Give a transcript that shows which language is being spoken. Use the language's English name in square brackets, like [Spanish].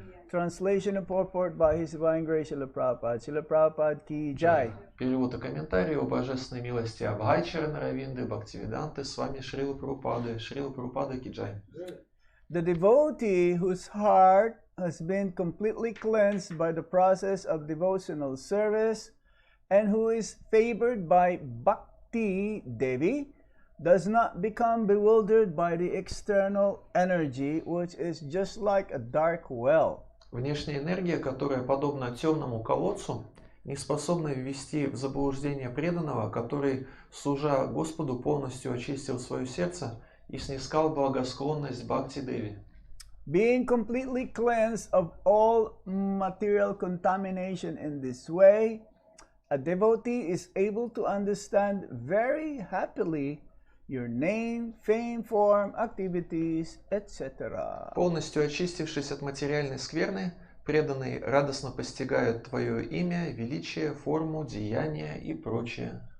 [English] Translation and purport by His Divine Grace Srila Prabhupada. [Hindi] Srila Prabhupada ki jai. [Russian] Перевод и комментарий о божественной милости Абхайчара Наравинды, Бхактивиданты, Свами Шрила Прабхупады Киджай. [English] The devotee whose heart has been completely cleansed by the process of devotional service and who is favored by Bhakti Devi does not become bewildered by the external energy, which is just like a dark well. [Russian] Внешняя энергия, которая подобна темному колодцу, не способны ввести в заблуждение преданного, который, служа Господу, полностью очистил свое сердце и снискал благосклонность Бхакти-деви. [English] Being completely cleansed of all material contamination in this way, a devotee is able to understand very happily your name, fame, form, activities, etc. [Russian] Полностью очистившись от материальной скверны, преданные радостно постигают Твое имя, величие, форму, деяния и прочее.